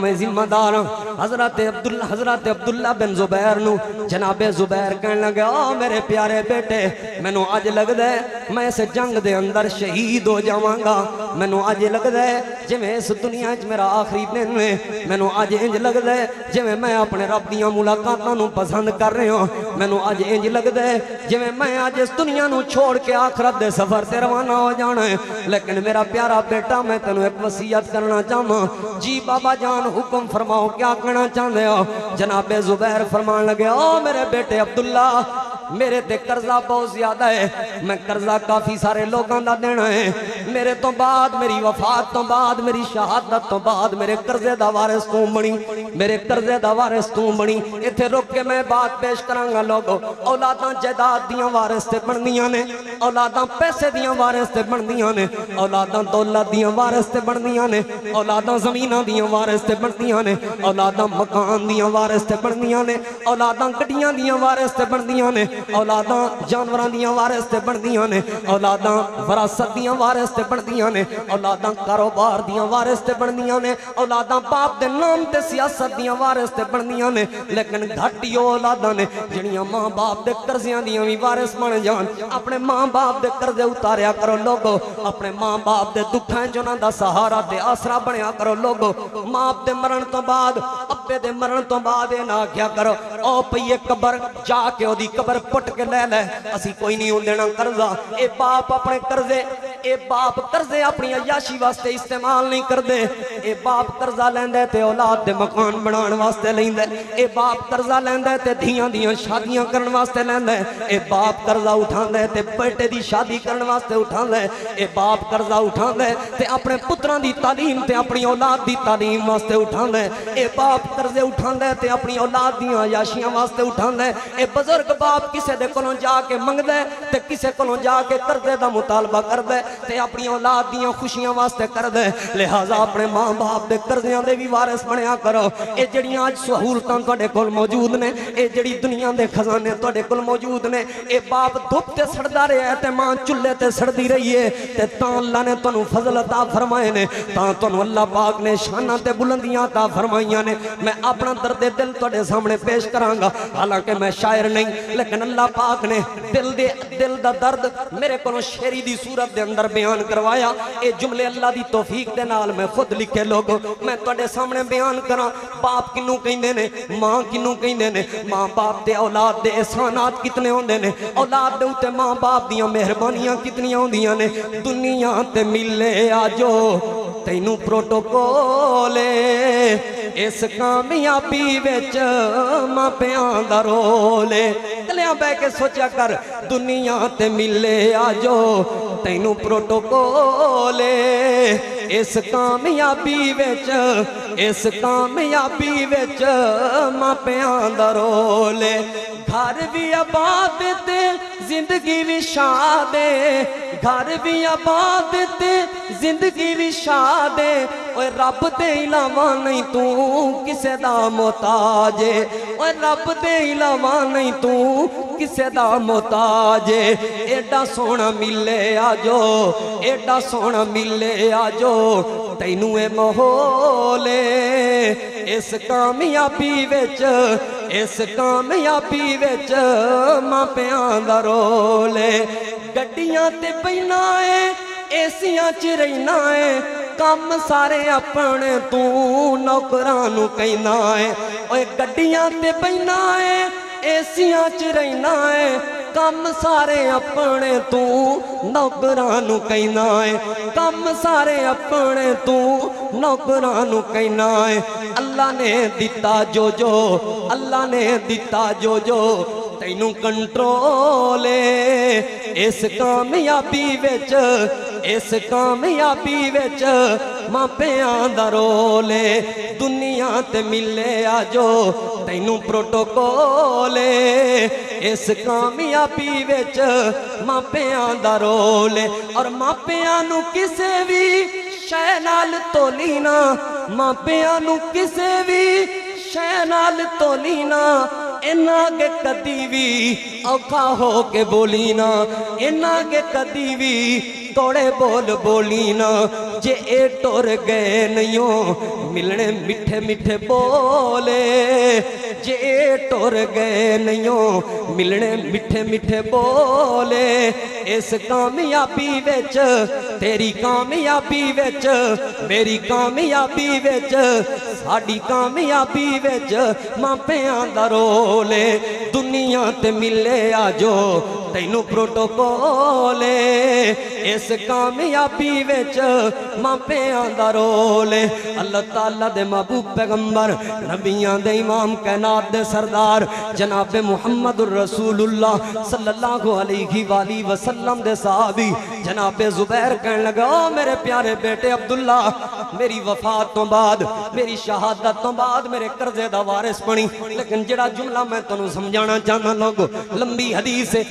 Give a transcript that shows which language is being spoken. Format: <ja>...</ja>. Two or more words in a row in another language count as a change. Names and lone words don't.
<pa>میں ذمہ دار حضرت عبداللہ بن زبیر نو جناب زبیر کہنے لگے آ میرے پیارے بیٹے میں نو آج لگ دے میں اس جنگ دے اندر شہید ہو جاواں گا میں نو آج لگ دے جی میں اس دنیا چ میرا آخری دن ہے میں نو آج انج لگ دے جی میں اپنے رب دیاں ملاقاتاں نو پسند کر رہے ہوں میں نو آج انج لگ دے جی میں آج اس دنیا نو چھوڑ کے آخرت دے سفر تے روانہ ہو جانا ہے لیکن میرا پیارا بیٹا میں تینوں ایک وصیت کرنا چاہوں جی بابا جان</pa> <ur>حکم فرماؤ کیا کہنا چاہتے ہو</ur> <pa>جناب زبیر فرمان لگے او میرے بیٹے عبداللہ میرے تے قرضہ بہت زیادہ ہے میں قرضہ کافی سارے لوگاں دا دینا ہے میرے تو بعد میری وفات تو بعد میری شہادت تو بعد میرے قرضے دا وارث تو بنی میرے قرضے دا وارث تو بنی ایتھے رک کے میں بات پیش کرانگا لوگو اولاداں جائیداد دیاں وارث تے بندیاں نے اولاداں پیسے دیاں وارث تے بندیاں نے اولاداں دولت دیاں وارث تے بندیاں نے اولاداں زمیناں دیاں وارث تے بندیاں نے اولاداں مکان دیاں وارث تے بندیاں نے اولاداں گڈیاں دیاں وارث تے بندیاں نے اولاداں جانوراں دیاں وارث تے بندیاں نے اولاداں وراثت دیاں وارث تے بندیاں نے اولاداں کاروبار دیاں وارث تے بندیاں نے اولاداں باپ دے نام تے سیاست دیاں وارث تے بندیاں نے لیکن گھٹی اولاداں نے جڑیاں ماں باپ دے قرضیاں دیاں وی وارث بن جان اپنے ماں باپ دے قرضے اتاریا کرو لوگو اپنے ماں باپ دے دکھاں جنہاں دا سہارا تے آسرا بنیا کرو لوگو ماں دے مرن تو بعد ابے دے مرن تو بعد اے نہ کیا کرو او پئی قبر جا کے او دی قبر پٹ کے لے لے اسی کوئی نہیں ہون دینا قرضہ اے باپ اپنے قرضے اے باپ قرضے اپنی عیاشی واسطے استعمال نہیں کردے اے باپ قرضہ لیندے تے اولاد دے مکان بنان واسطے لیندے اے باپ قرضہ لیندے تے دھیاں دیاں شادیاں کرن واسطے لیندے اے باپ قرضہ اٹھاندے تے بیٹے دی شادی کرن واسطے اٹھاندے اے باپ قرضہ اٹھاندے تے اپنے پتراں دی تعلیم تے اپنی اولاد دی تعلیم واسطے اٹھاندے اے باپ قرضے اٹھاندے تے اپنی اولاد دیاں عیاشیاں واسطے اٹھاندے اے بزرگ باپ کسے دے کولوں جا کے منگدے تے کسے کولوں جا کے قرضے دا مطالبہ کردے تے اپنی اولاد دیاں خوشیاں واسطے کردے لہذا اپنے ماں باپ دے قرضیاں دے بھی وارث بنیا کرو اے جڑیاں اج سہولتاں تواڈے کول موجود نے اے جڑی دنیا دے خزانے تواڈے کول موجود نے اے باپ دھوپ تے سڑدا رہیا تے ماں چولہے تے سڑدی رہی ہے تے تاں اللہ نے تانوں فضل عطا فرمائے نے تاں تانوں اللہ پاک نے شاناں تے بلندیاں عطا فرمائیاں نے میں اپنا درد دل تواڈے سامنے پیش کراں گا حالانکہ میں شاعر نہیں لیکن اللہ پاک نے دل دا درد میرے کولوں شعری دی صورت دے اندر بیان کروایا اے جملے اللہ دی توفیق دے نال میں خود لکھے لوگوں میں تواڈے سامنے بیان کراں باپ کنوں کہندے نے ماں کنوں کہندے نے ماں باپ دے اولاد دے احسانات کتنے ہوندے نے اولاد دے اوتے ماں باپ دیاں مہربانیاں کتنیاں ہوندیاں نے دنیا تے ملے آجو تینوں پروٹوکول اس کامیابی وچ ماپیاں دا رول کلیاں بہ کے سوچیا کر دنیا تے ملے آجو تینوں پروٹوکول اس کامیابی وچ ماپیاں دا رول گھر بھی آباد تے زندگی بھی شاد گھر بھی آباد تے زندگی بھی شاد اوے رب دے علاوہ نہیں تو کسے دا محتاج اوے رب دے علاوہ نہیں تو کسے دا محتاج ایڈا سونا ملے آجو ایڈا سونا ملے آجو تینوں اے ماحول اس کامیابی وچ ماپیاں دا رول گڈیاں تے پہنا ہے ایسیاں چ رہنا ہے کم سارے اپنے تو نوکراں نوں کہنا ہے اوے گڈیاں تے پہنا ہے ایسیاں چ رہنا ہے کم سارے اپنے تو نوکراں نوں کہنا ہے کم سارے اپنے تو نوکراں نوں کہنا ہے اللہ نے دتا جو اللہ نے دتا جو تینوں کنٹرول اس کامیابی وچ ماپیاں دا رول دنیا تے ملے آجو تینوں پروٹوکول اس کامیابی وچ ماپیاں دا رول اور ماپیاں نوں کسے بھی شے نال تولی نہ ماپیاں نوں کسے بھی شے نال تولی نہ انہاں کے کدی بھی اوکھا ہو کے بولی نہ انہاں کے کدی بھی توڑے بولی نہ جے اے ٹور گئے نہیں ملنے میٹھے میٹھے بولے جے اے ٹور گئے نہیں ملنے میٹھے میٹھے بولے اس کامیابی وچ تیری کامیابی وچ میری کامیابی وچ ساڈی کامیابی وچ ماپیاں دا رول دنیا تے ملے آجو تینوں پروٹوکول اس کامیابی وچ ماپیاں دا رول اللہ تعالیٰ دے محبوب پیغمبر نبیاں دے امام کائنات دے سردار جناب محمد الرسول اللہ</pa> <ar>صلی اللہ علیہ وآلہ وسلم</ar> <pa>دے صحابی جناب زبیر کہنے لگا او میرے پیارے بیٹے عبداللہ میری وفات تو بعد میری شہادت تو بعد میرے قرضے دا وارث بنی لیکن جڑا جملہ میں تنوں سمجھانا چاہنا لوگو لمبی حدیث ہے</pa>